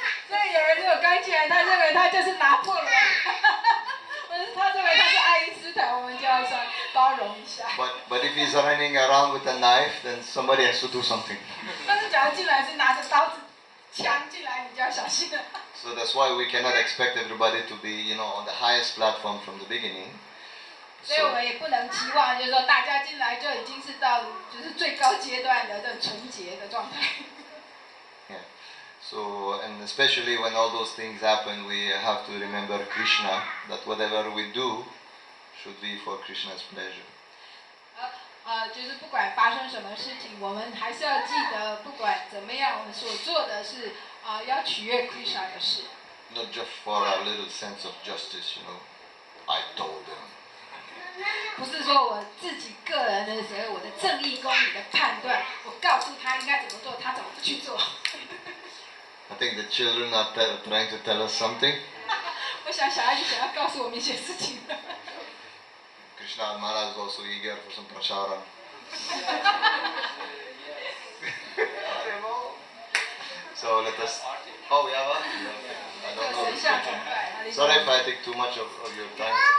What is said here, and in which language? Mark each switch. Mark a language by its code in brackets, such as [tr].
[zh] 所以有人如果刚进来，他认为他就是拿破仑，或者他认为他是爱因斯坦，我们就要说包容一下。 [en] But if he's running around with a knife, then somebody has to do something. [zh] 但是假如进来是拿着刀子、枪进来，你就要小心了。 [en] So that's why we cannot expect everybody to be, on the highest platform from the beginning. [zh] 所以我们也不能期望，就是说大家进来就已经是到就是最高阶段的这种纯洁的状态。 [en] Yeah. So, and especially when all those things happen, we have to remember Krishna, that whatever we do should be for Krishna's pleasure. [zh] 就是不管发生什么事情，我们还是要记得，不管怎么样，我们所做的是要取悦 Krishna 的事。 [en] Not just for a little sense of justice, I told them. [zh] 不是说我自己个人的所谓我的正义公理的判断，我告诉他应该怎么做，他怎么不去做。 [en] I think the children are trying to tell us something. [zh] 我想小孩子想要告诉我们一些事情。 [en] Krishna Maharaj is also eager for some prasara. So let us. Oh, yeah, what? I don't know. Sorry if I take too much of your time.